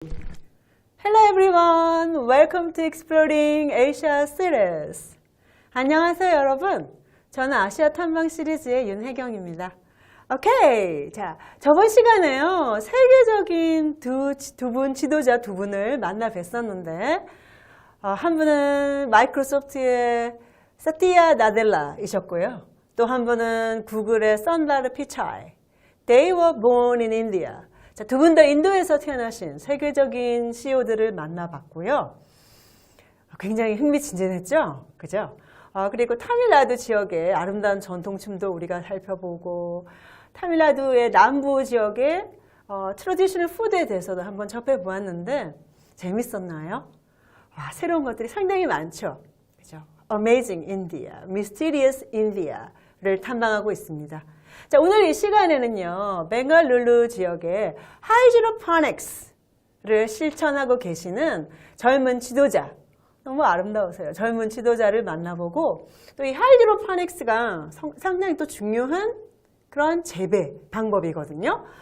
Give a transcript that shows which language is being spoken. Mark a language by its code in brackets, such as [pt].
[en] Hello everyone, welcome to Exploring Asia series. [ko] 안녕하세요 여러분. 저는 아시아 탐방 시리즈의 윤혜경입니다. 오케이, 자 저번 시간에요 세계적인 두 분 지도자 두 분을 만나 뵀었는데 한 분은 마이크로소프트의 사티아 나델라이셨고요. 또 한 분은 구글의 선다르 피차이. [en] They were born in India. [ko] 두 분 다 인도에서 태어나신 세계적인 CEO들을 만나봤고요. 굉장히 흥미진진했죠? 그죠? 그리고 타밀나두 지역의 아름다운 전통춤도 우리가 살펴보고 타밀나두의 남부 지역의 트래디셔널 푸드에 대해서도 한번 접해보았는데 재밌었나요? 와, 새로운 것들이 상당히 많죠? 그죠? [en] Amazing India, Mysterious India [ko] 를 탐방하고 있습니다. 자, 오늘 이 시간에는요, 벵갈루루 지역의 하이드로포닉스를 실천하고 계시는 젊은 지도자, 너무 아름다우세요. 젊은 지도자를 만나보고 또 이 하이드로포닉스가 상당히 또 중요한 그런 재배 방법이거든요.